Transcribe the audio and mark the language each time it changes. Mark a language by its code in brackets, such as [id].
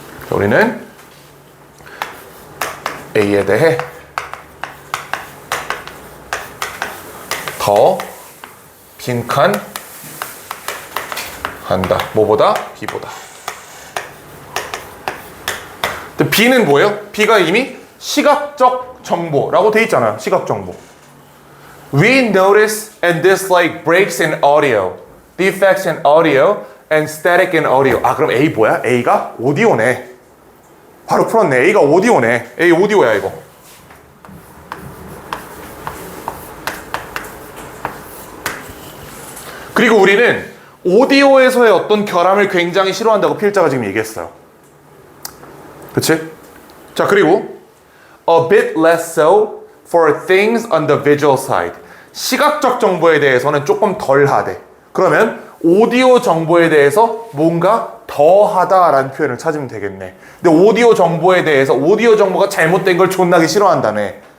[ko] 우리는 A에 대해 더 빈칸한다. 뭐보다? B보다. 근데 B는 뭐예요? B가 이미 시각적 정보라고 돼 있잖아요. 시각 정보. [en] We notice and dislike breaks in audio, defects in audio, and static in audio. [ko] 아, 그럼 A 뭐야? A가 오디오네. 바로 풀었네. A가 오디오네. A 오디오야, 이거. 그리고 우리는 오디오에서의 어떤 결함을 굉장히 싫어한다고 필자가 지금 얘기했어요. 그치? 자, 그리고 [en] a bit less so for things on the visual side. [ko] 시각적 정보에 대해서는 조금 덜 하대. 그러면 오디오 정보에 대해서 뭔가 더 하다라는 표현을 찾으면 되겠네. 근데 오디오 정보에 대해서 오디오 정보가 잘못된 걸 존나게 싫어한다며.